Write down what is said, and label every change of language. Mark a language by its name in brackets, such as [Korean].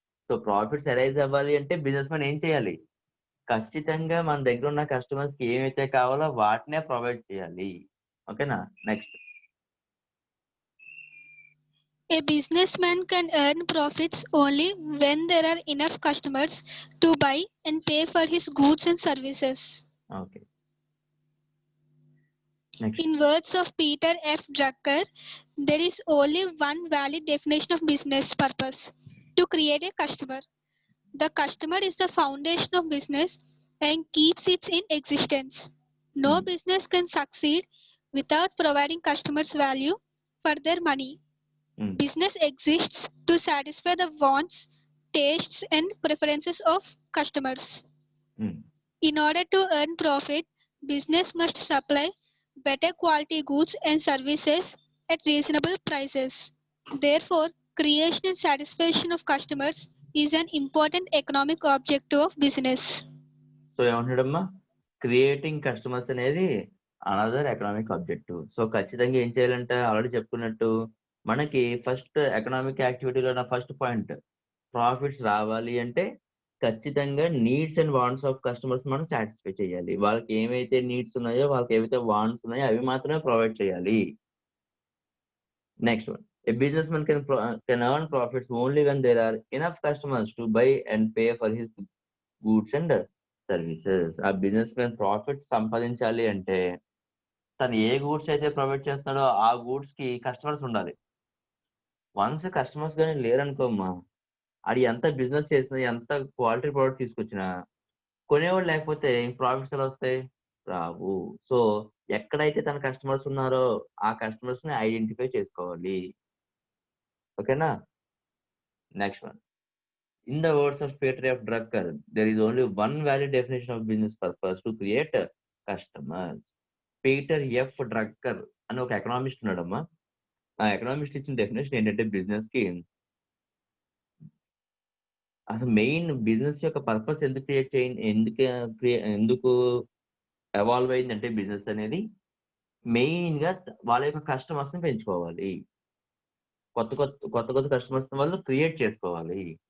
[Telugu] So profits arise అవ్వాలి అంటే business man ఏం చేయాలి, ఖచ్చితంగా మన దగ్గర ఉన్న కస్టమర్స్ కి ఏమైతే కావాలో వాటినే ప్రొవైడ్ చేయాలి. ఓకేనా, next. [English] A businessman can earn profits only when there are enough customers to buy and pay for his goods and services. Okay. Next. In words of Peter F. Drucker, there is only one valid definition of business purpose: to create a customer. The customer is the foundation of business and keeps it in existence. No business can succeed without providing customers value for their money. Business exists to satisfy the wants, tastes, and preferences of customers. In order to earn profit, business must supply better quality goods and services at reasonable prices. Therefore, creation and satisfaction of customers is an important economic objective of business. [Telugu] So ఏమంటాడమ్మా, creating customers అనేది another economic objective. So ఖచ్చితంగా ఏం చేయాలంటే already చెప్పుకున్నట్టు మనకి first economic యాక్టివిటీలో నా first point, profits రావాలి అంటే ఖచ్చితంగా needs and wants of customers మనం సాటిస్ఫై చేయాలి. వాళ్ళకి ఏమైతే నీడ్స్ ఉన్నాయో, వాళ్ళకి ఏవైతే వాంట్స్ ఉన్నాయో అవి మాత్రమే ప్రొవైడ్ చేయాలి. [English] Next one, a businessman can earn profits only when there are enough customers to buy and pay for his goods and services. [Telugu] ఆ బిజినెస్ మ్యాన్ ప్రాఫిట్ సంపాదించాలి అంటే తను ఏ గూడ్స్ అయితే ప్రొవైడ్ చేస్తున్నాడో ఆ గూడ్స్ కి కస్టమర్స్ ఉండాలి. వన్స్ కస్టమర్స్ కానీ లేరనుకోమ్మా, అది ఎంత బిజినెస్ చేసినా, ఎంత క్వాలిటీ ప్రోడక్ట్ తీసుకొచ్చినా కొనేవాళ్ళు లేకపోతే ప్రాఫిట్స్ ఎలా వస్తాయి, రావు. సో ఎక్కడైతే తన కస్టమర్స్ ఉన్నారో ఆ కస్టమర్స్ ని ఐడెంటిఫై చేసుకోవాలి. [English] ఓకేనా, next one. In the words of Peter F. Drucker, there is only one valid definition of business purpose: to create customers. [Telugu] Peter F Drucker అని ఒక ఎకనామిస్ట్ ఉన్నాడమ్మా. ఆ ఎకనామిస్ట్ ఇచ్చిన డెఫినేషన్ ఏంటంటే బిజినెస్ కి అసలు మెయిన్ బిజినెస్ యొక్క పర్పస్ ఎందుకు క్రియేట్ చేయండి, ఎందుకు ఎవాల్వ్ అయిందంటే బిజినెస్ అనేది మెయిన్ గా వాళ్ళ యొక్క కస్టమర్స్ ని పెంచుకోవాలి, కొత్త కస్టమర్స్ వాళ్ళు క్రియేట్ చేసుకోవాలి.